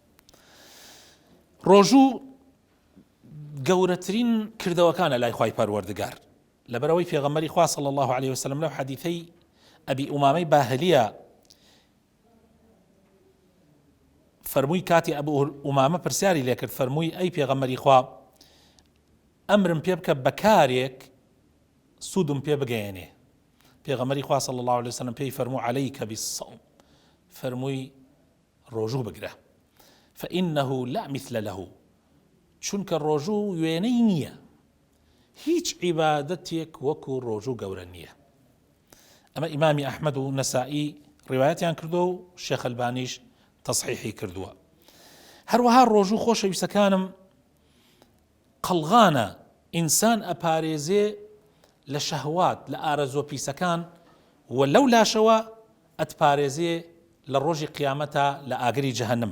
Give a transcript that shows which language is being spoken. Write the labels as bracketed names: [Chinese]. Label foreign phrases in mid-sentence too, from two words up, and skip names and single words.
[Central Kurdish] ڕۆژوو گەورەترین کردەوەکانە لای خوای پەروەردگار، لەبەرەوەی پێغەمبەری خوا [Arabic] صلی الله عليه وسلم [Central Kurdish] لەو حەدیثەی ئەبی ئومامەی باهلیە فەرمووی کاتی ئەبوو ئومامە پرسیاری لێ کرد، فەرمووی ئەی پێغەمبەری خوا ئەمرم پێ بکە بەکارێک سوودم پێ بگەیەنێ. پێغەمبەری خوا [Arabic] صلی الله عليه وسلم [Central Kurdish] پێی فەرموو [Arabic] عەلەیکە بالصوم، [Central Kurdish] فەرمووی ڕۆژوو بگرە، [Arabic] فإنه لا مثل له، [Central Kurdish] چونکە ڕۆژوو وێنەی نییە، هیچ عیبادەتێک وەکو ڕۆژوو گەورە نییە. ئەمە ئیمامی ئەحمەد و نەسائی ڕیوایەتیان کردو و شێخ ئەلبانیش تصحیحی کردووە. هەروەها ڕۆژوو خۆشەویستەکانم قەڵغانە ئینسان ئەپارێزێ لە شەهوات لە ئارەزۆ پیسەکان و لەو لاشەوە ئەتپارێزێ لە ڕۆژی قیامەتە لە ئاگری جەهەنم.